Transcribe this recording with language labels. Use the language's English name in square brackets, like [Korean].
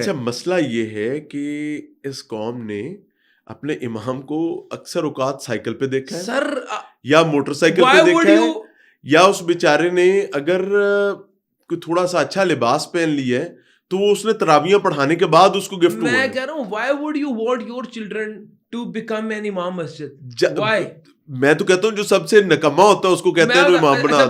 [Urdu] اچھا مسئلہ یہ ہے کہ اس قوم نے اپنے امام کو اکثر اوقات سائیکل پہ دیکھا ہے سر, یا موٹر سائیکل پہ دیکھا ہے, یا اس بیچارے نے اگر کوئی تھوڑا سا اچھا لباس پہن لیا ہے تو وہ اس نے تراویحیں پڑھانے کے بعد اس کو گفٹ ہوا ہے. میں کہہ رہا ہوں [English] why would you want your children to become an imam masjid? Why? [Urdu] میں تو کہتا ہوں جو سب سے نکما ہوتا ہے اس کو کہتے ہیں امام بنا دو.